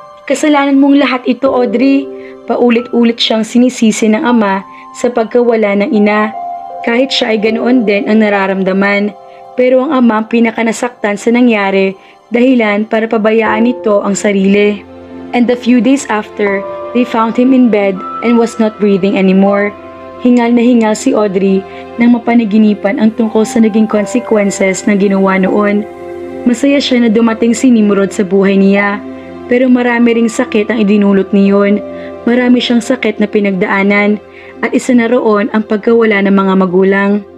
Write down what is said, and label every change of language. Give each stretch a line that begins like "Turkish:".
Filipino: Kasalanan mong lahat ito, Audrey. Paulit-ulit siyang sinisisi ng ama sa pagkawala ng ina. Kahit siya ay ganoon din ang nararamdaman. Pero ang ama ang pinakanasaktan sa nangyari dahilan para pabayaan nito ang sarili.
English: And a few days after, they found him in bed and was not breathing anymore.
Filipino: Hingal na hingal si Audrey nang mapanaginipan ang tungkol sa naging consequences ng ginawa noon. Masaya siya na dumating si Nimrod sa buhay niya, pero marami ring sakit ang idinulot niyon. Marami siyang sakit na pinagdaanan at isa na roon ang pagkawala ng mga magulang.